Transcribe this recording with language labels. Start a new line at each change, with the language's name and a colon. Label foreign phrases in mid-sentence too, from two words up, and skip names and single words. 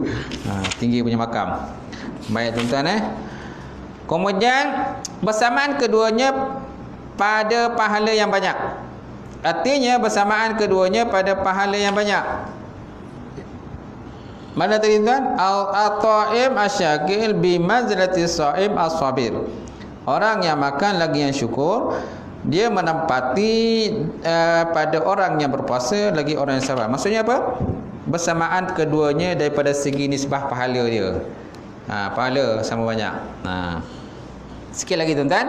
Malay: Tinggi punya makam. Baik tuan-tuan. Kemudian bersamaan keduanya pada pahala yang banyak. Artinya bersamaan keduanya pada pahala yang banyak. Mana tadi tuan?
Arabic: الطاعم الشاكر بمنزلة صائم الصابر.
Malay: Orang yang makan lagi yang syukur, dia menempati pada orang yang berpuasa lagi orang yang sabar. Maksudnya apa? Bersamaan keduanya daripada segi nisbah pahala dia. Pahala sama banyak. Sikit lagi tuan-tuan.